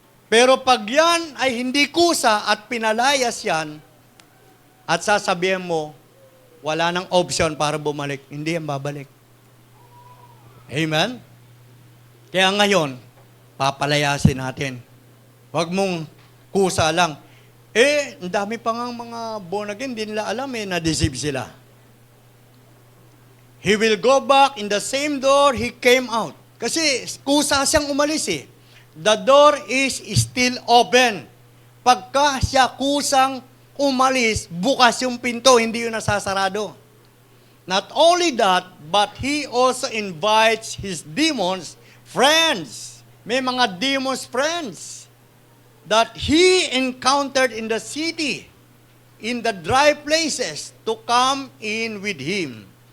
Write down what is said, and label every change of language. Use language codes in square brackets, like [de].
[tl] Pero pag yan ay hindi kusa at pinalayas yan, at sasabihin mo, wala nang option para bumalik, hindi yan babalik. Amen? Kaya ngayon, papalayasin natin. Huwag mong kusa lang. Ang dami pa nga mga born again, hindi nila alam na-deceive sila. [en] He will go back in the same door he came out. [tl] Kasi kusa siyang umalis [en] The door is still open. [tl] Pagka siya kusang umalis, bukas yung pinto, hindi yun nasasarado. [en] Not only that, but he also invites his demons, friends. May mga demons friends that he encountered in the city, in the dry places, to come in with him.